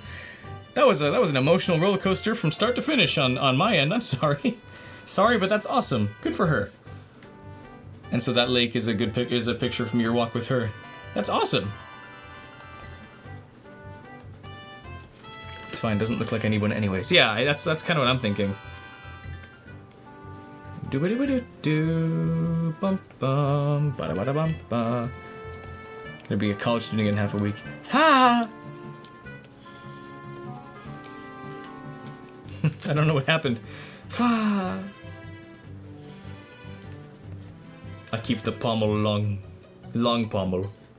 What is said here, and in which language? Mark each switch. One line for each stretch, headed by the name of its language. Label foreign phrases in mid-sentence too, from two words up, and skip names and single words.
English: That was an emotional roller coaster from start to finish on my end. I'm sorry. Sorry, but that's awesome. Good for her. And so that lake is a picture from your walk with her. That's awesome. It's fine. Doesn't look like anyone anyways. Yeah, that's kind of what I'm thinking. Do ba do ba do do bum bum ba da ba da bum ba. Gonna be a college student in half a week. Fa. I don't know what happened. Fa. I keep the pommel long pommel.